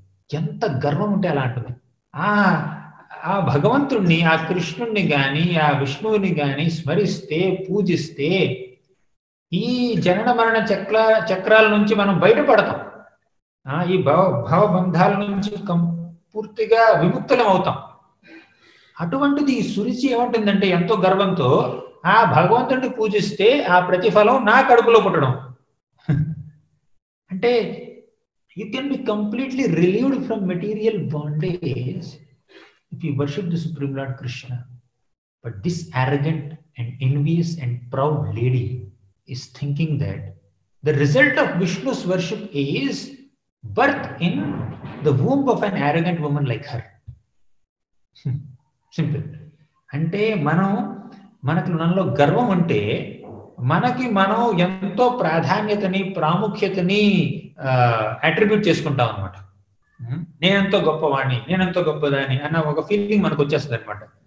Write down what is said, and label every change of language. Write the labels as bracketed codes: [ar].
[te] ఎంత గర్వం ఉంటే అలా అంటుంది. ఆ భగవంతుణ్ణి, ఆ కృష్ణుణ్ణి గాని ఆ విష్ణువుని గాని స్మరిస్తే, పూజిస్తే ఈ జనన మరణ చక్రాల నుంచి మనం బయటపడతాం. ఈ భవబంధాల నుంచి పూర్తిగా విముక్తులం అవుతాం. అటువంటిది ఈ సురుచి ఏమంటుందంటే ఎంతో గర్వంతో, ఆ భగవంతుడిని పూజిస్తే ఆ ప్రతిఫలం నా కడుపులో పుట్టడం. [en] అంటే you can be completely relieved from material bondage if you worship the Supreme Lord Krishna. But this arrogant and envious and proud lady is thinking that the result of Vishnu's worship is birth in the womb of an arrogant woman like her. Simple. [te] అంటే మనలో గర్వం ఉంటే మనం ఎంతో ప్రాధాన్యతని, ప్రాముఖ్యతని attribute చేసుకుంటాం అనమాట. నేనెంతో గొప్పవాణ్ణి, నేనెంతో గొప్పదాన్ని అన్న ఒక ఫీలింగ్ మనకు వచ్చేస్తుంది అనమాట.